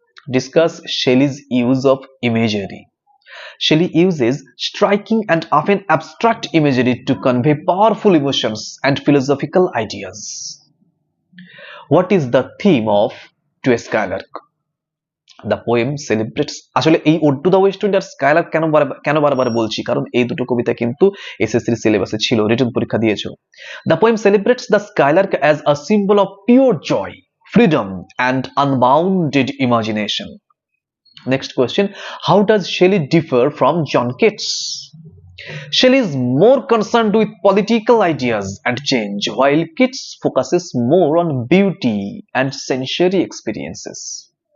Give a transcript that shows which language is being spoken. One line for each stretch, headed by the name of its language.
English: Discuss Shelley's use of imagery. Shelley uses striking and often abstract imagery to convey powerful emotions and philosophical ideas. What is the theme of To a Skylark? The poem celebrates,
Bangla: আসলে এই Ode to the West Wind আর Skylark কেন বারবার বলছি, কারণ এই দুটো কবিতা কিন্তু এসএসসির সিলেবাসে ছিল, রিটেন পরীক্ষা দিয়েছো।
English: The poem celebrates the skylark as a symbol of pure joy, freedom, and unbounded imagination. Next question, how does Shelley differ from John Keats? Shelley is more concerned with political ideas and change, while Keats focuses more on beauty and sensory experiences.